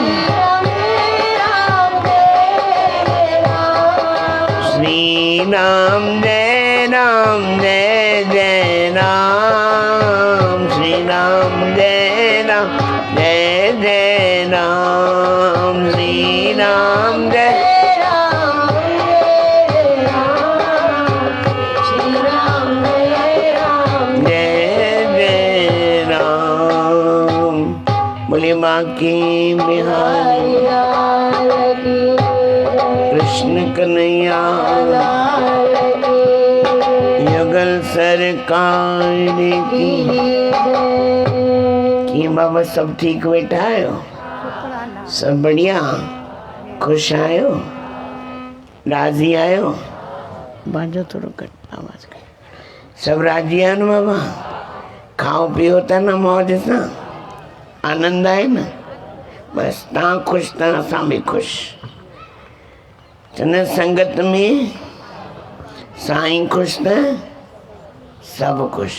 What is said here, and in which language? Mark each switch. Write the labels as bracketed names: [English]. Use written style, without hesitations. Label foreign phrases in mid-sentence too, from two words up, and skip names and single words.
[Hindi] श्री राम जय राम जय जय राम। श्री राम जय राम जय जय राम। श्री राम जय बोले बाकी बिहारी कृष्ण कन्हैया युगल सरकार की। [Sindhi] बाबा सब ठीक बैठा आयो? सब बढ़िया? खुश आयो? राजी आयो? बाजो थोड़ो कट आवाज कर। सब राजी आयो न बाबा? खाओ पियो था न मौज सां? आनंद आहे न? बस तव्हां खुश त असां बि खुश। चवंदा संगत में साईं खुश त सभु खुश।